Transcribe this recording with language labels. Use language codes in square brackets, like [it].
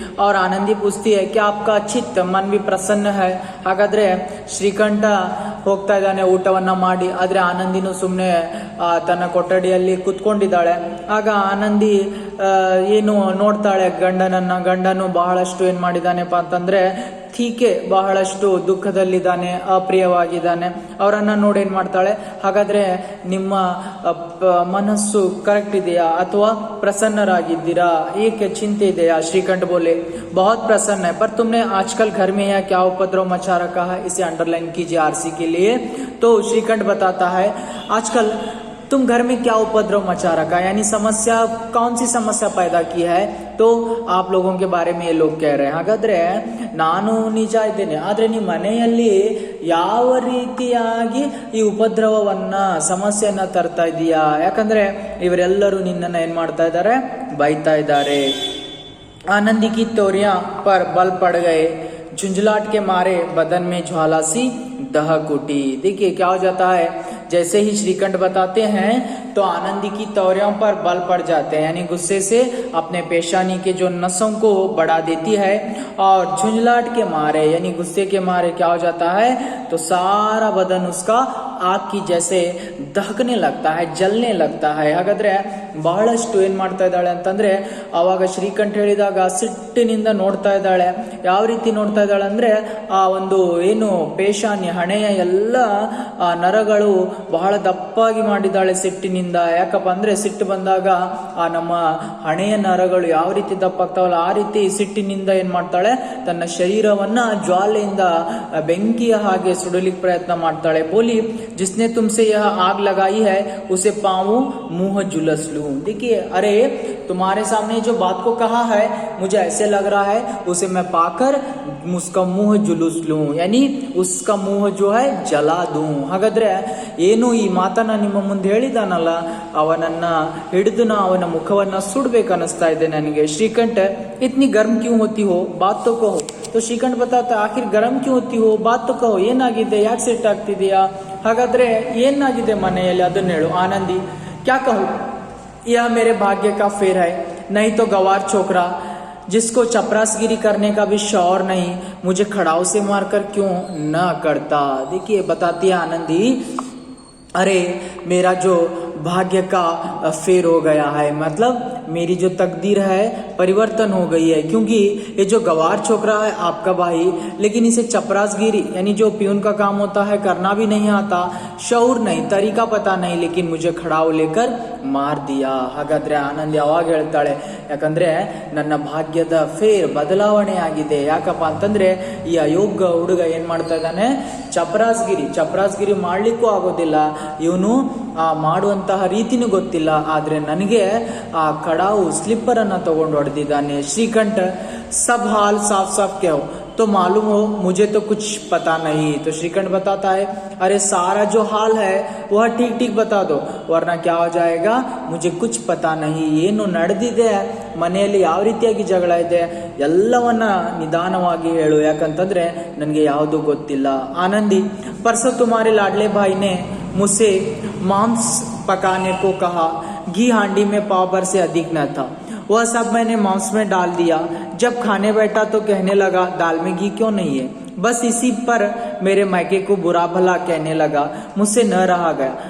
[hi] और आनंदी पूछती है कि आपका चित्त मन भी प्रसन्न है? [kn] ಹಾಗಾದ್ರೆ ಶ್ರೀಕಂಠ ಹೋಗ್ತಾ ಇದ್ದಾನೆ ಊಟವನ್ನ ಮಾಡಿ, ಆದ್ರೆ ಆನಂದಿನೂ ಸುಮ್ಮನೆ ತನ್ನ ಕೊಠಡಿಯಲ್ಲಿ ಕುತ್ಕೊಂಡಿದ್ದಾಳೆ. ಆಗ ಆನಂದಿ ಏನು ನೋಡ್ತಾಳೆ ಗಂಡನು ಬಹಳಷ್ಟು ಏನ್ ಮಾಡಿದಾನೆಪ್ಪ ಅಂತಂದ್ರೆ ಠೀಕೆ, ಬಹಳಷ್ಟು ದುಃಖದಲ್ಲಿದ್ದಾನೆ, ಅಪ್ರಿಯವಾಗಿದ್ದಾನೆ. ಅವರನ್ನ ನೋಡಿ ಏನ್ ಮಾಡ್ತಾಳೆ, ಹಾಗಾದ್ರೆ ನಿಮ್ಮ ಮನಸ್ಸು ಕರೆಕ್ಟ್ ಇದೆಯಾ ಅಥವಾ ಪ್ರಸನ್ನರಾಗಿದ್ದೀರಾ, ಏಕೆ ಚಿಂತೆ ಇದೆಯಾ? [hi] श्रीकंठ बोले, बहुत प्रसन्न है, पर तुमने आजकल घर में यह क्या उपद्रव मचा रखा है? इसे अंडरलाइन कीजिए आरसी के लिए. तो श्रीकंठ बताता है, आजकल तुम घर में क्या उपद्रव मचा रखा है, यानी समस्या, कौन सी समस्या पैदा की है? तो आप लोगों के बारे में ये लोग कह रहे हैं. [kn] ಹಾಗಾದ್ರೆ ನಾನು ನಿಜ ಇದ್ದೇನೆ, ಆದ್ರೆ ನಿಮ್ಮ ಮನೆಯಲ್ಲಿ ಯಾವ ರೀತಿಯಾಗಿ ಈ ಉಪದ್ರವವನ್ನ ಸಮಸ್ಯೆಯನ್ನ ತರ್ತಾ ಇದೀಯಾ? ಯಾಕಂದ್ರೆ ಇವರೆಲ್ಲರೂ ನಿನ್ನನ್ನ ಏನ್ ಮಾಡ್ತಾ ಇದ್ದಾರೆ, ಬೈತಾ ಇದ್ದಾರೆ. [hi] आनंदी की तोरियां पर बल पड़ गए, झुंझलाट के मारे बदन में ज्वाला सी दहक उठी. देखिए क्या हो जाता है, जैसे ही श्रीकंठ बताते हैं तो आनंदी की तौरियों पर बल पड़ जाते हैं, यानी गुस्से से अपने पेशानी के जो नसों को बढ़ा देती है, और झुंझलाट के मारे यानी गुस्से के मारे क्या हो जाता है, तो सारा बदन उसका आग की जैसे दहकने लगता है, जलने लगता है. [kn] ಹಾಗಾದ್ರೆ ಬಹಳಷ್ಟು ಏನ್ ಮಾಡ್ತಾ ಇದ್ದಾಳೆ ಅಂತಂದ್ರೆ, ಅವಾಗ ಶ್ರೀಕಂಠ ಹೇಳಿದಾಗ ಸಿಟ್ಟಿನಿಂದ ನೋಡ್ತಾ ಇದ್ದಾಳೆ. ಯಾವ ರೀತಿ ನೋಡ್ತಾ ಇದ್ದಾಳೆ ಅಂದ್ರೆ, ಆ ಒಂದು ಏನು ಪೇಶಾನಿ ಹಣೆಯ ಎಲ್ಲ ನರಗಳು ಬಹಳ ದಪ್ಪಾಗಿ ಮಾಡಿದ್ದಾಳೆ ಸಿಟ್ಟಿನಿಂದ. ಯಾಕಪ್ಪ ಅಂದ್ರೆ ಸಿಟ್ಟು ಬಂದಾಗ ಆ ನಮ್ಮ ಹಣೆಯ ನರಗಳು ಯಾವ ರೀತಿ ದಪ್ಪಾಗ್ತಾವಲ್ಲ, ಆ ರೀತಿ ಸಿಟ್ಟಿನಿಂದ ಏನ್ ಮಾಡ್ತಾಳೆ, ತನ್ನ ಶರೀರವನ್ನ ಜ್ವಾಲೆಯಿಂದ ಬೆಂಕಿಯ ಹಾಗೆ ಸುಡಲಿಕ್ಕೆ ಪ್ರಯತ್ನ ಮಾಡ್ತಾಳೆ. [hi] ಬೋಲಿ, जिसने तुमसे यह आग लगाई है उसे पाऊं मुंह जुलस लूं. देखिए, अरे तुम्हारे सामने जो बात को कहा है, मुझे ऐसे लग रहा है उसे मैं पाकर उसका मुंह जुलूस लूं, यानी उसका मुंह जो है जला दूं. [kn] ಹಾಗಾದ್ರೆ ಏನು ಈ ಮಾತನ್ನ ನಿಮ್ಮ ಮುಂದೆ ಹೇಳಿದಾನಲ್ಲ, ಅವನನ್ನ ಹಿಡಿದು ಅವನ ಮುಖವನ್ನ ಸುಡ್ಬೇಕನ್ನಿಸ್ತಾ ಇದೆ ನನಗೆ. [hi] श्रीकंठ इतनी गर्म क्यों होती हो, बात तो कहो. तो श्रीकंठ बताता, आखिर गर्म क्यों होती हो, बात तो कहो, [kn] ಏನಾಗಿದೆ, ಯಾಕೆ ಸಿಟ್ಟು ಆಗ್ತಿದೆಯಾ? ಹಾಗಾದ್ರೆ ಏನಾಗಿದೆ ಮನೆಯಲ್ಲಿ ಅದನ್ನ ಹೇಳು. [hi] ಆನಂದಿ, क्या कहूं, यह मेरे भाग्य का फेर है, नहीं तो गवार छोकरा जिसको चपरासगिरी करने का भी शौर नहीं, मुझे खड़ाऊ से मारकर क्यों न करता. देखिए बताती है आनंदी, अरे मेरा जो भाग्य का फेर हो गया है, मतलब मेरी जो तकदीर है परिवर्तन हो गई है। क्योंकि ये जो गवार छोकरा है आपका भाई, लेकिन इसे चपरासगिरी यानी जो प्यून का काम होता है करना भी नहीं आता, शऊर नहीं, तरीका पता नहीं, लेकिन मुझे खड़ाव लेकर मार दिया। [kn] ಹಾಗಾದ್ರೆ ಆನಂದಿ ಅವಾಗ ಹೇಳ್ತಾಳೆ, ಯಾಕಂದ್ರೆ ನನ್ನ ಭಾಗ್ಯದ ಫೇರ್ ಬದಲಾವಣೆ ಆಗಿದೆ. ಯಾಕಪ್ಪ ಅಂತಂದ್ರೆ ಈ ಅಯೋಗ್ಯ ಹುಡುಗ ಏನ್ ಮಾಡ್ತಾ ಇದ್ದಾನೆ, ಚಪರಾಸ್ಗಿರಿ ಮಾಡ್ಲಿಕ್ಕೂ ಆಗೋದಿಲ್ಲ, ಇವನು ಮಾಡುವಂತಹ ರೀತಿನೂ ಗೊತ್ತಿಲ್ಲ. ಆದ್ರೆ ನನಗೆ ಆ ಕಡಾವು ಸ್ಲಿಪ್ಪರ್ ಅನ್ನ ತಗೊಂಡು ಹೊಡೆದಿದ್ದಾನೆ. [hi] ಶ್ರೀಕಂಠ ಸಬ್ ಹಾಲ್ ಸಾಫ್ ಸಾಫ್ ಕ್ಯಾ तो मालूम हो, मुझे तो कुछ पता नहीं। तो श्रीकंठ बताता है, अरे सारा जो हाल है वह ठीक ठीक बता दो, वरना क्या हो जाएगा, मुझे कुछ पता नहीं. [kn] ಏನು ನಡೆದಿದೆ, ಮನೆಯಲ್ಲಿ ಯಾವ ರೀತಿಯಾಗಿ ಜಗಳ ಇದೆ ಎಲ್ಲವನ್ನ ನಿಧಾನವಾಗಿ ಹೇಳು, ಯಾಕಂತಂದ್ರೆ ನನಗೆ ಯಾವುದು ಗೊತ್ತಿಲ್ಲ. [hi] ಆನಂದಿ, परसों तुम्हारे लाडले भाई ने मुझसे मांस पकाने को कहा, घी हांडी में पाव भर से अधिक न था, वह सब मैंने मांस में डाल दिया. जब खाने बैठा तो कहने लगा, दाल में घी क्यों नहीं है. बस इसी पर मेरे मायके को बुरा भला कहने लगा. मुझसे न रहा गया.